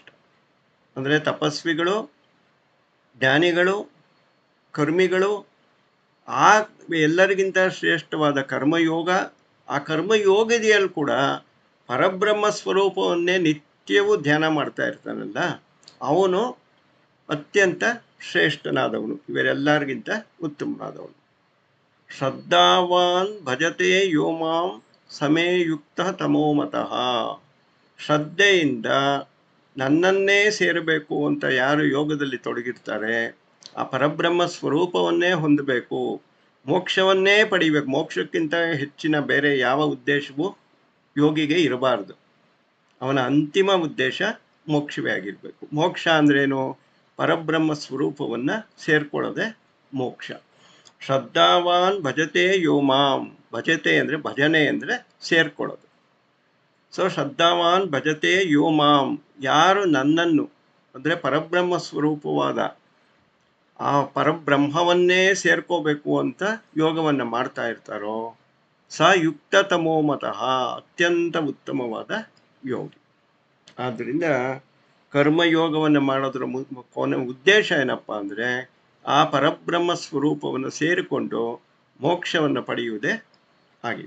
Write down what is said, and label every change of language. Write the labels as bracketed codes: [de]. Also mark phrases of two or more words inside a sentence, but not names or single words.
[kn] ಅಂದರೆ ತಪಸ್ವಿಗಳು, ಜ್ಞಾನಿಗಳು, ಕರ್ಮಿಗಳು, ಆ ಎಲ್ಲರಿಗಿಂತ ಶ್ರೇಷ್ಠವಾದ ಕರ್ಮಯೋಗ, ಆ ಕರ್ಮಯೋಗದಿಯಲ್ಲಿ ಕೂಡ ಪರಬ್ರಹ್ಮ ಸ್ವರೂಪವನ್ನೇ ನಿತ್ಯವೂ ಧ್ಯಾನ ಮಾಡ್ತಾ ಇರ್ತಾನಲ್ಲ, ಅವನು ಅತ್ಯಂತ ಶ್ರೇಷ್ಠನಾದವನು, ಇವರೆಲ್ಲರಿಗಿಂತ ಉತ್ತಮನಾದವನು. [sa] ಶ್ರದ್ಧಾವಾನ್ ಭಜತೆ ಯೋ ಮಾಂ ಸಮೇ ಯುಕ್ತ ತಮೋಮತಃ. [kn] ಶ್ರದ್ಧೆಯಿಂದ ನನ್ನನ್ನೇ ಸೇರಬೇಕು ಅಂತ ಯಾರು ಯೋಗದಲ್ಲಿ ತೊಡಗಿರ್ತಾರೆ, ಆ ಪರಬ್ರಹ್ಮ ಸ್ವರೂಪವನ್ನೇ ಹೊಂದಬೇಕು, ಮೋಕ್ಷವನ್ನೇ ಪಡಿಬೇಕು. ಮೋಕ್ಷಕ್ಕಿಂತ ಹೆಚ್ಚಿನ ಬೇರೆ ಯಾವ ಉದ್ದೇಶವೂ ಯೋಗಿಗೆ ಇರಬಾರ್ದು. ಅವನ ಅಂತಿಮ ಉದ್ದೇಶ ಮೋಕ್ಷವೇ ಆಗಿರಬೇಕು. ಮೋಕ್ಷ ಅಂದ್ರೇನು? ಪರಬ್ರಹ್ಮ ಸ್ವರೂಪವನ್ನು ಸೇರ್ಕೊಳ್ಳೋದೆ ಮೋಕ್ಷ. [sa] ಶ್ರದ್ಧಾವಾನ್ ಭಜತೆ ಯೋ ಮಾಂ. [kn] ಭಜತೆ ಅಂದರೆ ಭಜನೆ ಅಂದರೆ ಸೇರ್ಕೊಳ್ಳೋದು. [sa] ಸೊ ಶ್ರದ್ಧಾವಾನ್ ಭಜತೆ ಯೋ ಮಾಂ, [kn] ಯಾರು ನನ್ನನ್ನು ಅಂದರೆ ಪರಬ್ರಹ್ಮ ಸ್ವರೂಪವಾದ ಆ ಪರಬ್ರಹ್ಮವನ್ನೇ ಸೇರ್ಕೋಬೇಕು ಅಂತ ಯೋಗವನ್ನು ಮಾಡ್ತಾ ಇರ್ತಾರೋ [sa] ಸ ಯುಕ್ತ ತಮೋಮತಃ, [kn] ಅತ್ಯಂತ ಉತ್ತಮವಾದ ಯೋಗಿ. ಆದ್ದರಿಂದ ಕರ್ಮಯೋಗವನ್ನು ಮಾಡೋದ್ರ ಕೊನೆ ಉದ್ದೇಶ ಏನಪ್ಪ ಅಂದರೆ ಆ ಪರಬ್ರಹ್ಮ ಸ್ವರೂಪವನ್ನು ಸೇರಿಕೊಂಡು ಮೋಕ್ಷವನ್ನು ಪಡೆಯುವುದೇ ಆಗಿದೆ.